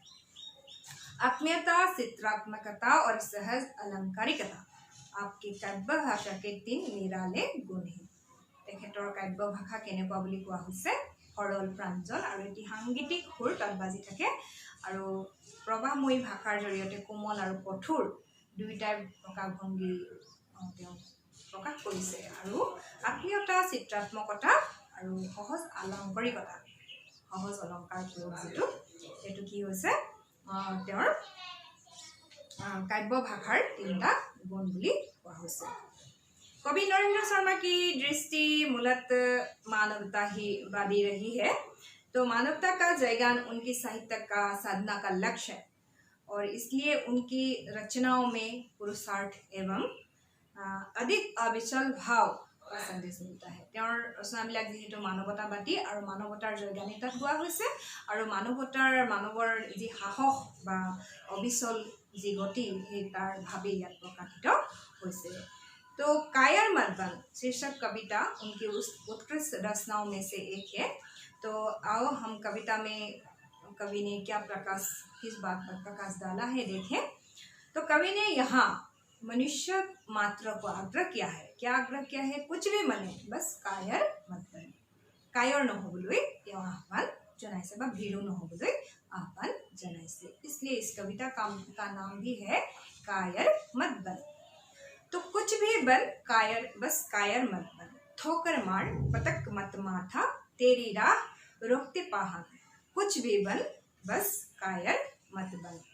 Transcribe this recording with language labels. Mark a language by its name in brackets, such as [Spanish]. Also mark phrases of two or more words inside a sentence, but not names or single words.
[Hindi] आत्मीयता, चित्रात्मकता और सहज अलंकारिकता आपकी काव्य भाषा के 3 निराले गुण हैं। [Assamese] তেখেতৰ কাব্য ভাষা केनेকুৱা বুলি কোৱা হৈছে সৰল, প্ৰাঞ্জল আৰু এটি সাংগীতিক সুৰ তাত বাজি থাকে, আৰু প্ৰবাহময়ী ভাষাৰ জৰিয়তে কোমল আৰু কঠোৰ দুইটা প্ৰকাশভংগী প্ৰকাশ কৰিছে, আৰু আত্মীয়তা, চিত্ৰাত্মকতা আৰু সহজ অলংকাৰিকতা, সহজ অলংকাৰ প্ৰয়োগ এইটো কি হৈছে তেওঁৰ কাব্য ভাষাৰ 3টা গুণ বুলি কোৱা হৈছে। [Hindi] कवि नरेंद्र शर्मा की दृष्टि मूलतः मानवतावादी रही है। तो मानवता का जयगान उनकी साहित्य का साधना का लक्ष्य है, और इसलिए उनकी रचनाओं में पुरुषार्थ एवं अधिक अविचल भाव का संदेश मिलता है। [Assamese] তেওঁৰ ৰচনাবিলাক যেহেতু মানৱতাবাদী আৰু মানৱতাৰ জয়গানিতাত গোৱা হৈছে আৰু মানৱৰ যি সাহস বা অবিচল যি গতি সেই তাৰ ভাৱে ইয়াত প্ৰকাশিত হৈছে। [Hindi] तो कायर मत बन शीर्षक कविता उनकी उत्कृष्ट रचनाओं में से एक है। तो आओ हम कविता में कवि ने क्या किस बात पर प्रकाश डाला है देखें। तो कवि ने यहाँ मनुष्य मात्र को आग्रह किया है। क्या आग्रह किया है? कुछ भी मने बस कायर मत बने, कायर [Assamese] নহবলৈ তেওঁ আহ্বান জনাইছে বা ভীৰু নহবলৈ আহ্বান জনাইছে। [Hindi] इसलिए इस कविता का नाम भी है कायर मत बन। तो कुछ भी बन कायर, बस कायर मत बन, ठोकर मार पटक मत माथा, तेरी राह रोकते पाहन। कुछ भी बन बस कायर मत बन।